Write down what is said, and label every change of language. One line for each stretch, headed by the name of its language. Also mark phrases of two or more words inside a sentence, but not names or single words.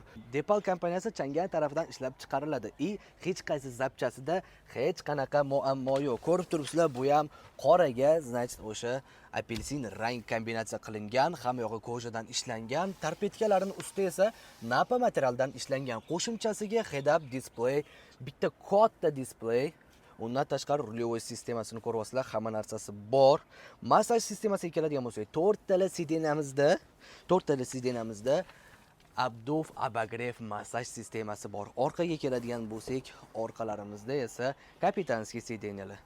Uzbek: Depal kompaniyasi Chang'an tarafidan ishlab chiqariladi. Hech qaysi zapchasida hech qanaqa muammo yo'q. Ko'rib turibsizlar, bu ham qoraga, значит, o'sha apelsin rang kombinatsiya qilingan, hamma yog'i ko'jadan ishlangan, torpedkalarining usti esa napa materialdan ishlangan.
English: Qo'shimchasiga head-up display,
Uzbek: bitta katta display, undan tashqari rulyovoy sistemasini ko'ryapsizlar, hamma narsasi bor. Massaj sistemasiga keladigan bo'lsak, 4 tala sidenamizda Abdov Abagrev massaj sistemasi bor. Orqaga keladigan bo'lsak, orqalarimizda esa kapitanskiy sidenyalar.